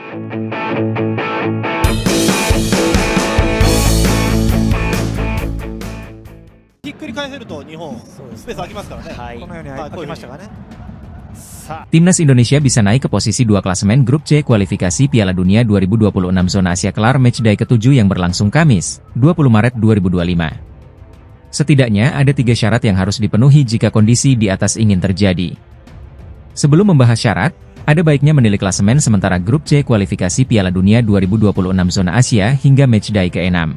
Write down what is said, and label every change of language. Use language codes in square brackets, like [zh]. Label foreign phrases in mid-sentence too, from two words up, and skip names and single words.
[ja] ひっくり返せると日本スペース空きますからね。はい、このように空きましたかね。 [id] Timnas Indonesia bisa naik ke posisi 2 klasemen grup C kualifikasi Piala Dunia 2026 zona Asia kelar matchday ke-7 yang berlangsung Kamis, 20 Maret 2025. Setidaknya ada 3 syarat yang harus dipenuhi jika kondisi di atas ingin terjadi. Sebelum membahas syarat, ada baiknya menilik klasemen sementara grup C kualifikasi Piala Dunia 2026 zona Asia hingga matchday ke-6.